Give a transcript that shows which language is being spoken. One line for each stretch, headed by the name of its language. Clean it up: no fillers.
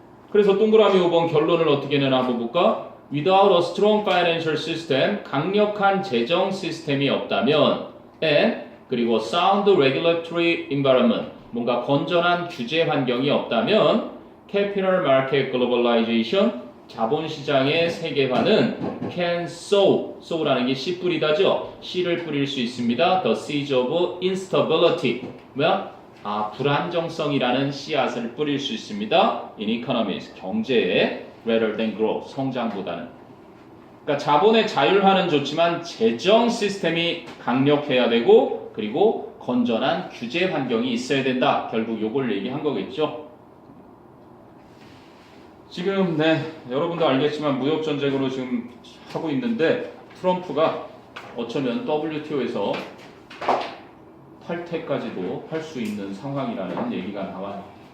Korean: 그래서 동그라미 5번 결론을 어떻게 내나 한번 볼까?
English: Without a strong financial system,
Korean: 강력한 재정 시스템이 없다면, and 그리고
English: sound regulatory environment,
Korean: 뭔가 건전한 규제 환경이 없다면,
English: capital market globalization,
Korean: 자본시장의 세계화는
English: can sow
Korean: 라는 게 씨 뿌리다죠. 씨를 뿌릴 수 있습니다.
English: The seeds of instability, 뭐야?
Korean: 불안정성이라는 씨앗을 뿌릴 수 있습니다.
English: In economies, 경제에 rather than growth, 성장보다는.
Korean: 그러니까 자본의 자율화는 좋지만 재정 시스템이 강력해야 되고 그리고 건전한 규제 환경이 있어야 된다. 결국 요걸 얘기한 거겠죠. 지금 여러분도 알겠지만 무역 전쟁으로 지금 하고 있는데 트럼프가 어쩌면 WTO에서 탈퇴까지도 할 수 있는 상황이라는 얘기가 나와요.